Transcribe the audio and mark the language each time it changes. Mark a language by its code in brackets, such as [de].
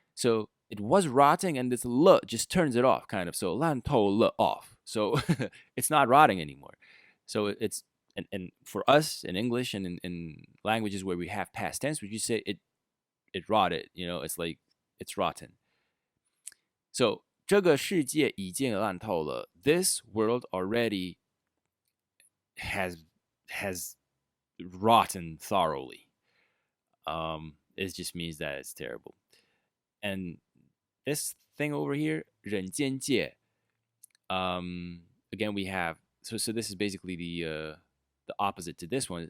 [en] So it was rotting, and this 了 just turns it off, kind of. So [zh] 烂透了 [en] off. So it's not rotting anymore. So it's and for us in English and in languages where we have past tense, would you say it rotted? You know, it's like it's rotten. [zh] So 这个世界已经烂透了. [en] This world already has rotten thoroughly. It just means that it's terrible. And this thing over here, 人间界. Again, we have so this is basically the opposite to this one.